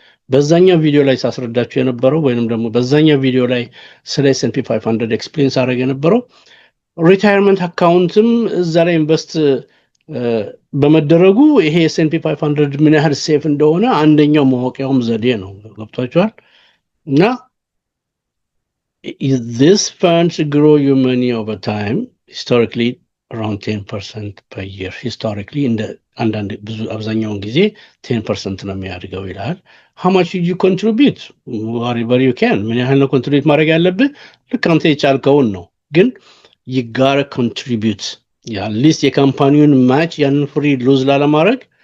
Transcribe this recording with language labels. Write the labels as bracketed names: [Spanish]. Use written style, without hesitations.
[Amharic] በዛኛው ቪዲዮ ላይ ሳስረዳችሁ የነበረው ወይንም ደግሞ በዛኛው ቪዲዮ ላይ ስለ S&P 500 ኤክስፕሌንስ አደረገ የነበረው ሪታየርመንት አካውንትም እዛ ላይ ኢንቨስት በመደረጉ ይሄ S&P 500 ምን ያህል ሴፍ እንደሆነ አንደኛው ማወቂያውም ዘዴ ነው። ገብቷችኋል? [English] እና this funds grow your money over time, historically around 10% per year. historically [Amharic] አንዳንድ ብዙ አብዛኛውን ጊዜ 10% ነው የሚያድገው ይላል። [English] how much did you contribute whatever you can [Amharic] ምን ያህል ነው ኮንትሪቢዩት ማድረግ ያለብህ ልክ አንተ የቻልከውን ነው ግን [English] you gotta contribute [Amharic] ሊስት የካምፓኒውን ማች ያንን ፍሪ ሉዝ ላለማድረግ